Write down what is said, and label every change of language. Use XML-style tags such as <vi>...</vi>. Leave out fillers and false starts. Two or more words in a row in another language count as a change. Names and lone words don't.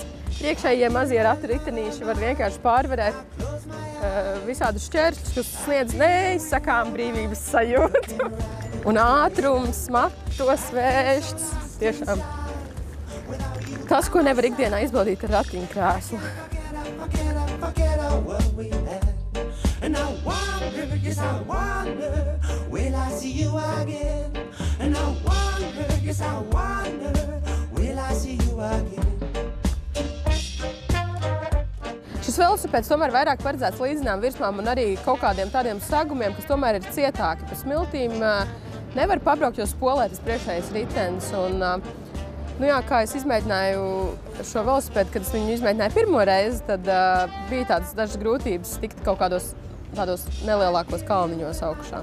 <lv>Priekšējie mazie ratu ritenīši var vienkārši pārvarēt visādus šķēršļus, kas sniedz neizsakām brīvības sajūtu. Un ātrums, matos vēšķis, tiešām tas, ko nevar ikdienā izbaudīt ar ratiņkrēslu.</lv> <en>And I wonder, yes I wonder, will I see you again? And I wonder, yes I wonder, will I see you again?</en> <lv>Šis velosipēds tomēr vairāk paredzēts līdzinām virsmām un arī kaut kādiem tādiem sagumiem, kas tomēr ir cietāki. Pa smiltīm nevar pabraukt, jo spolē tas priekšējais ritenis. Un, kā es izmēģināju šo velosipēdu, kad es viņu izmēģināju pirmo reizi, tad bija tādas dažas grūtības tikt kaut kādos nelielākos kalniņos augšā.</lv>